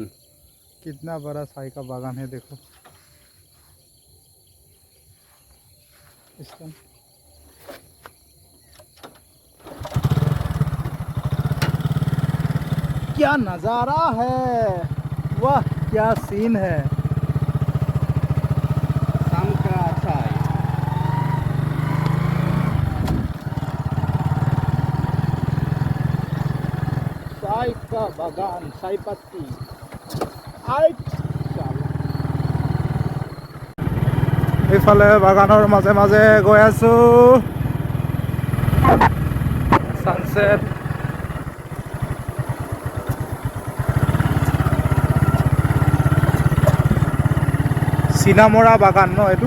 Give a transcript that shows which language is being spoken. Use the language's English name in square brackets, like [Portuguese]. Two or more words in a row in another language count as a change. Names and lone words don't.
[Hindi] कितना बड़ा चाय का बागान है देखो इसका क्या नज़ारा है वाह क्या सीन है शाम का चाय चाय का बागान चाय पत्ती [Assamese] এইফালে বাগানৰ মাজে মাজে গৈ আছো সানসেট চিনামৰা বাগান ন এইটো